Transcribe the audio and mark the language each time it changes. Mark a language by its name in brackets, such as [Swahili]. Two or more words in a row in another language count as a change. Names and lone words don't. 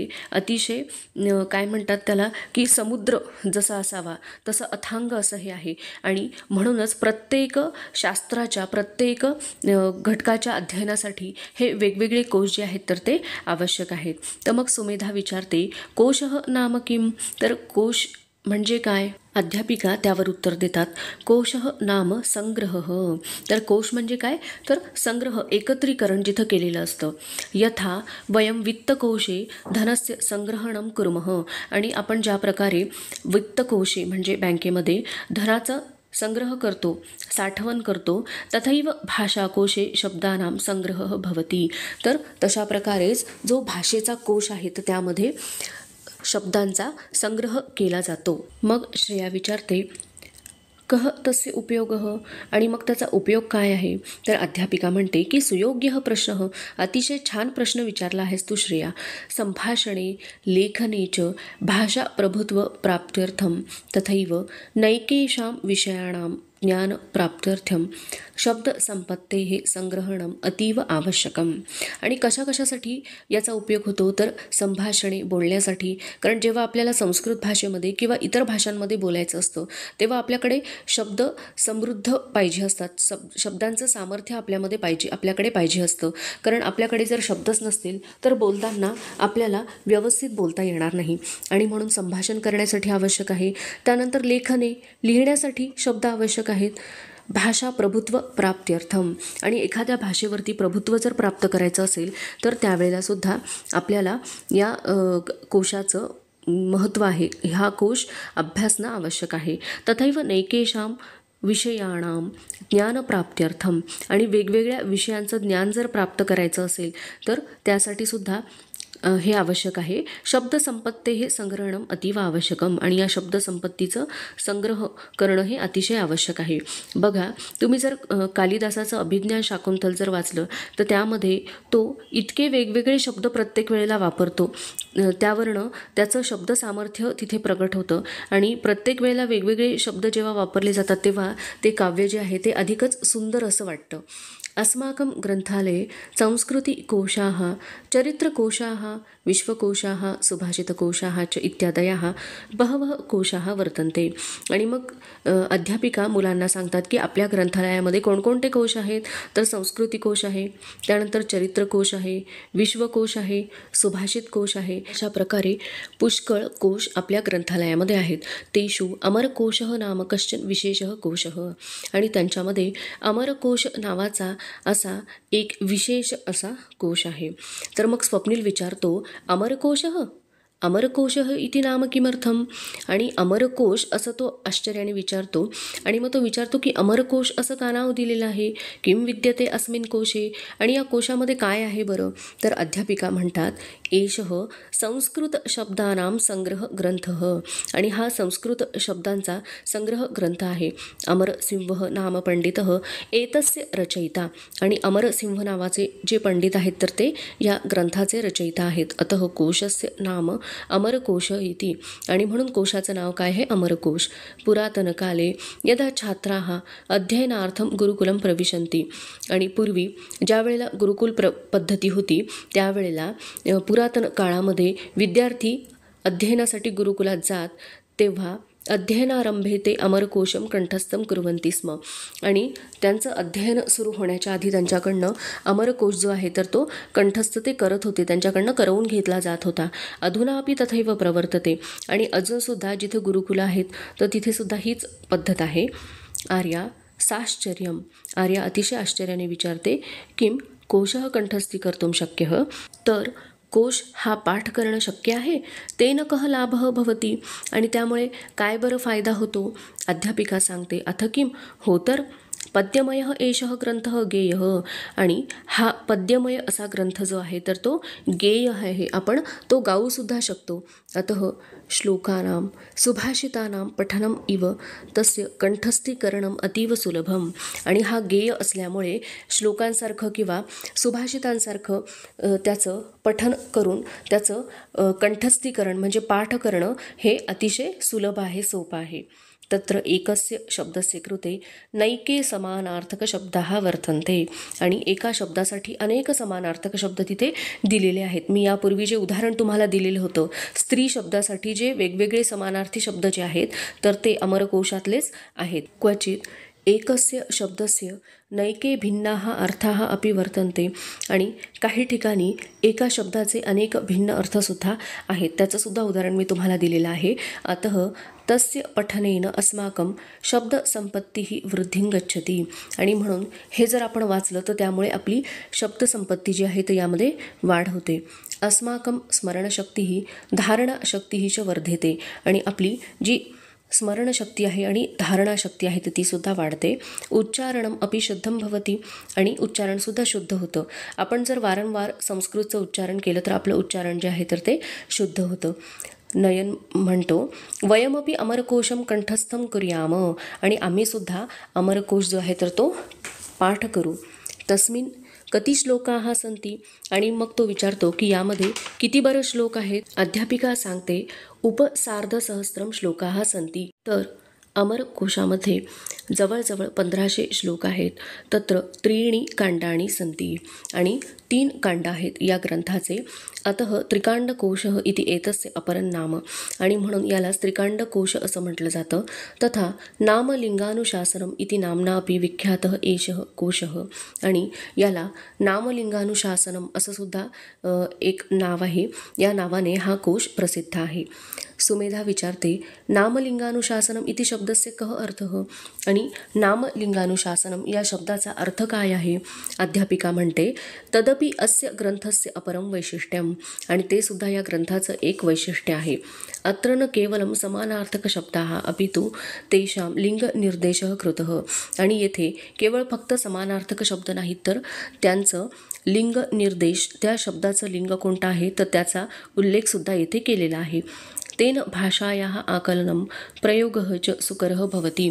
[Marathi] अतिशय काय म्हणतात त्याला की समुद्र जसा असावा तसं अथांग असं हे आहे. आणि म्हणूनच प्रत्येक शास्त्राच्या प्रत्येक घटकाच्या अध्ययनासाठी हे वेगवेगळे कोश जे आहेत तर ते आवश्यक आहेत. तर मग सुमेधा विचारते [Sanskrit] कोशः नाम किम, [Marathi] तर कोश म्हणजे काय. अध्यापिका त्यावर उत्तर देतात [Sanskrit] कोशः नाम संग्रह. [Marathi] तर कोश म्हणजे काय, तर संग्रह, एकत्रीकरण जिथं केलेलं असतं. [Sanskrit] यथा वयम वित्तकोशे धनस्य संग्रहणं कुर्मः. [Marathi] आणि आपण ज्या प्रकारे वित्तकोशे म्हणजे बँकेमध्ये धनाचं संग्रह करतो, साठवण करतो, [Sanskrit] तथैव भाषाकोशे शब्दानां संग्रह भवति. [Marathi] तर तशा प्रकारेच जो भाषेचा कोश आहे तर त्यामध्ये शब्दांचा संग्रह केला जातो. मग श्रेया विचारते [Sanskrit] कः तस्य उपयोगः, [Marathi] आणि मग त्याचा उपयोग काय आहे. तर अध्यापिका म्हणते की [Sanskrit] सुयोग्यः प्रश्नः, [Marathi] अतिशय छान प्रश्न विचारला आहेस तू श्रेया. [Sanskrit] संभाषणे लेखने च भाषा प्रभुत्व प्राप्त्यर्थम तथैव नैकेषां विषयाणां ज्ञान प्राप्त्यर्थम शब्द संपत्तेः संग्रहणं अतीव आवश्यकम. [Marathi] आणि कशाकशासाठी याचा उपयोग होतो, तर संभाषणे बोलण्यासाठी. कारण जेव्हा आपल्याला संस्कृत भाषेमध्ये किंवा इतर भाषांमध्ये बोलायचं असतं तेव्हा आपल्याकडे शब्द समृद्ध पाहिजे असतात, शब्दांचं सामर्थ्य आपल्याकडे पाहिजे असतं. कारण आपल्याकडे जर शब्दच नसतील तर बोलताना आपल्याला व्यवस्थित बोलता येणार नाही. आणि म्हणून संभाषण करण्यासाठी आवश्यक आहे. त्यानंतर लेखने, लिहिण्यासाठी शब्द आवश्यक आहेत. [Sanskrit] भाषा प्रभुत्व प्राप्त्यर्थम, [Marathi] आणि एखाद्या भाषेवरती प्रभुत्व जर प्राप्त करायचं असेल तर त्यावेळेला सुद्धा आपल्याला या कोशाचं महत्त्व आहे, हा कोश अभ्यासणं आवश्यक आहे. [Sanskrit] तथैव नैकेषां विषयाणां ज्ञानप्राप्त्यर्थम, [Marathi] आणि वेगवेगळ्या विषयांचं ज्ञान जर प्राप्त करायचं असेल तर त्यासाठी सुद्धा हे आवश्यक आहे. [Sanskrit] शब्दसंपत्ते हे संग्रहणं अतीव आवश्यकम, [Marathi] आणि या शब्दसंपत्तीचं संग्रह करणं हे अतिशय आवश्यक आहे. बघा, तुम्ही जर कालिदासाचं अभिज्ञान शाकुंतल जर वाचलं तर त्यामध्ये तो इतके वेगवेगळे शब्द प्रत्येक वेळेला वापरतो, त्यावरनं त्याचं शब्द सामर्थ्य तिथे प्रगट होतं. आणि प्रत्येक वेळेला वेगवेगळे शब्द जेव्हा वापरले जातात तेव्हा ते काव्य जे आहे ते अधिकच सुंदर असं वाटतं. [Sanskrit] अस्माकं ग्रंथालये संस्कृतिकोशाः, चरित्रकोशाः, विश्वकोशाः, सुभाषितकोशाः च इत्यादयाः बहवः कोशाः वर्तन्ते. [Marathi] आणि मग अध्यापिका मुलांना सांगतात की आपल्या ग्रंथालयामध्ये कोणकोणते कोश आहेत, तर संस्कृती कोश आहे, त्यानंतर चरित्रकोश आहे, विश्वकोश आहे, सुभाषित कोश आहे. अशा प्रकारे पुष्कळ कोश आपल्या ग्रंथालयामध्ये आहेत. [Sanskrit] तेषु अमरकोशः नाम कश्चन विशेषः कोशः, [Marathi] आणि त्यांच्यामध्ये अमरकोश नावाचा असा एक विशेष असा कोश आहे. तर मग स्वप्नील विचारतो [Sanskrit] अमरकोशः, अमरकोशः इति नाम किमर्थम. [Marathi] आणि अमरकोश असं तो आश्चर्याने विचारतो. आणि मग तो विचारतो की अमरकोश असं का नाव दिलेलं आहे, [Sanskrit] किम विद्यते अस्मिन् कोशे, [Marathi] आणि या कोशामध्ये काय आहे बरं. तर अध्यापिका म्हणतात [Sanskrit] एषः संस्कृत शब्दानां संग्रह ग्रंथः, [Marathi] आणि हा संस्कृत शब्दांचा संग्रह ग्रंथ आहे. [Sanskrit] अमरसिंह नाम पंडितः एतस्य रचयिता, [Marathi] आणि अमरसिंह नावाचे जे पंडित आहेत तर ते या ग्रंथाचे रचयिता आहेत. [Sanskrit] अतः कोशस्य नाम अमरकोश इति, [Marathi] आणि म्हणून कोशाचं नाव काय आहे, अमरकोश. [Sanskrit] पुरातनकाले यदा छात्राः अध्ययनार्थं गुरुकुलं प्रविशन्ति, [Marathi] आणि पूर्वी ज्या वेळेला गुरुकुल पद्धती होती त्यावेळेला पुरातन काळामध्ये विद्यार्थी अध्ययनासाठी गुरुकुलात जात तेव्हा [Sanskrit] अध्ययनारंभे ते अमरकोशम कंठस्थम कुर्वन्ति स्म, [Marathi] आणि त्यांचं अध्ययन सुरू होण्याच्या आधी त्यांच्याकडनं अमरकोश जो आहे तर तो कंठस्थ ते करत होते, त्यांच्याकडनं करवून घेतला जात होता. [Sanskrit] अधुनापि तथैव प्रवर्तते, [Marathi] आणि अजूनसुद्धा जिथे गुरुकुलं आहेत तर तिथे सुद्धा हीच पद्धत आहे. आर्या साश्चर्यम. आर्या अतिशय आश्चर्याने विचारते, [Sanskrit] किम कोशः कंठस्थीकर्तुं शक्यः. [Marathi] तर कोश हा पाठ करणं शक्य आहे. [Sanskrit] तेन कः लाभः भवति. [Marathi] आणि त्यामुळे काय बरं फायदा होतो. अध्यापिका सांगते, [Sanskrit] अथ किम. [Marathi] हो तर [Sanskrit] पद्यमयः एषः ग्रंथः गेयः. [Marathi] आणि हा पद्यमय असा ग्रंथ जो आहे तर तो गेय आहे. आपण तो गाऊसुद्धा शकतो. [Sanskrit] अतः श्लोकानां सुभाषितानां पठनम इव तस्य कंठस्थीकरणम अतीव सुलभम. [Marathi] आणि हा गेय असल्यामुळे श्लोकांसारखं किंवा सुभाषितांसारखं त्याचं पठन करून त्याचं कंठस्थीकरण म्हणजे पाठ करणं हे अतिशय सुलभ आहे, सोपं आहे. [Sanskrit] तत्र एकस्य शब्दस्य कृते नैके समानार्थक शब्दाः वर्तन्ते. [Marathi] आणि एका शब्दासाठी अनेक समानार्थक शब्द तिथे दिलेले आहेत. मी यापूर्वी जे उदाहरण तुम्हाला दिलेलं होतं स्त्री शब्दासाठी जे वेगवेगळे समानार्थी शब्द जे आहेत तर ते अमरकोशातलेच आहेत. [Sanskrit] क्वचित एकस्य शब्दस्य नैके भिन्नाः अर्थाः अपि वर्तन्ते. [Marathi] आणि काही ठिकाणी एका शब्दाचे अनेक भिन्न अर्थसुद्धा आहेत. त्याचंसुद्धा उदाहरण मी तुम्हाला दिलेलं आहे. [Sanskrit] अतः तस्य पठनेन अस्माकं शब्दसंपत्तीः वृद्धिं गच्छति. [Marathi] आणि म्हणून हे जर आपण वाचलं तर त्यामुळे आपली शब्दसंपत्ती जी आहे तर यामध्ये वाढ होते. [Sanskrit] अस्माकं स्मरणशक्तीः धारणाशक्तीः च वर्धते. [Marathi] आणि आपली जी स्मरणशक्ती आहे आणि धारणाशक्ती आहे तर तीसुद्धा वाढते. [Sanskrit] उच्चारणम अपि शुद्धं भवति. [Marathi] आणि उच्चारणसुद्धा शुद्ध होतं. आपण जर वारंवार संस्कृतचं उच्चारण केलं तर आपलं उच्चारण जे आहे तर ते शुद्ध होतं. नयन म्हणतो, [Sanskrit] वयमपि अमरकोशम कंठस्थं कुर्याम. [Marathi] आणि आम्हीसुद्धा अमरकोश जो आहे तर तो पाठ करू. [Sanskrit] तस्मिन् कति श्लोकाः सन्ति. [Marathi] आणि मग तो विचारतो की यामध्ये किती बरं श्लोक आहेत. अध्यापिका सांगते, [Sanskrit] उपसार्धसहस्रम श्लोकाः सन्ति. [Marathi] तर अमरकोशामध्ये जवळजवळ 1500 श्लोक आहेत. [Sanskrit] तत्र त्रीणि कांडानि सन्ति. [Marathi] आणि 3 कांड आहेत या ग्रंथाचे. [Sanskrit] अतः त्रिकांडकोशः इति एतस्य अपरं नाम. [Marathi] आणि म्हणून याला त्रिकांडकोश असं म्हटलं जातं. [Sanskrit] तथा नामलिंगानुशासनम इति नाम्ना अपि विख्यातः एषः कोशः. [Marathi] आणि याला नामलिंगानुशासनम असं सुद्धा एक नाव आहे. या नावाने हा कोश प्रसिद्ध आहे. सुमेधा विचारते, [Sanskrit] नामलिंगानुशासनम इति शब्दस्य कः अर्थः. [Marathi] आणि नामलिंगानुशासनम या शब्दाचा अर्थ काय आहे. अध्यापिका म्हणते, [Sanskrit] तदपि अस्य ग्रंथस्य अपरं वैशिष्ट्यम. [Marathi] आणि ते सुद्धा या ग्रंथाचं एक वैशिष्ट्य आहे. [Sanskrit] अत्र न केवलं समानार्थक शब्दाः अपितु तेषां लिंगनिर्देशः कृतः. [Marathi] आणि येथे केवळ फक्त समानार्थक शब्द नाहीत तर त्यांचं लिंगनिर्देश, त्या शब्दाचं लिंग कोणतं आहे तर त्याचा उल्लेखसुद्धा येथे केलेला आहे. [Sanskrit] तेन भाषायाः आकलनं प्रयोगः च सुकरः भवति.